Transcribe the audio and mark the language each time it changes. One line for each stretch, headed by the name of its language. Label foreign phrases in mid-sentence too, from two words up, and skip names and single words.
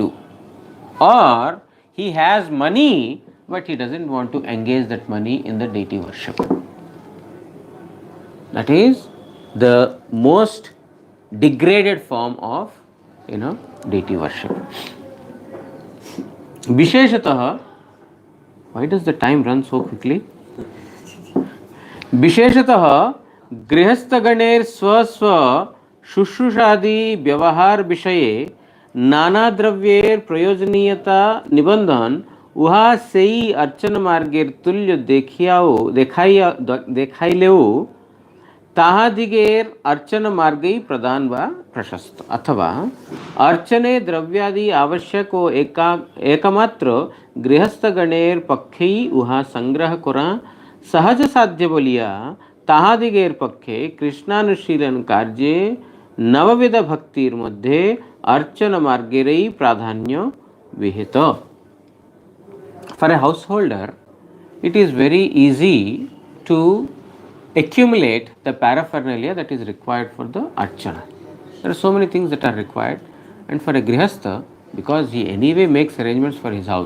English: Or he has money but he doesn't want to engage that money in the deity worship. That is the most degraded form of deity worship. Visheshatah, why does the time run so quickly?
Bangla: Visheshatah গৃহস্থগণের স্বস্ব শুশ্রূষাদি ব্যবহার বিষয়ে নানা দ্রব্যের প্রয়োজনীয়তা নিবন্ধন উহা সেই অর্চন মার্গের তুল্য দেখাইলেও তাহাদিগের অর্চন মার্গই প্রদান বা প্রশস্ত অথবা অর্চনে দ্রব্যাদি আবশ্যক ও একমাত্র গৃহস্থগণের পক্ষেই উহা সংগ্রহ করা সহজ সাধ্য বলিয়া তাহাদিগের পক্ষে কৃষ্ণানুশীলন কার্যে নববিধ ভক্তির মধ্যে অর্চন মার্গেরই প্রাধান্য বিহিত.
English: For a householder, it is very easy to accumulate the paraphernalia that is required for the archana. There are so many things that are required, and for a grihastha, because he anyway makes arrangements for his house.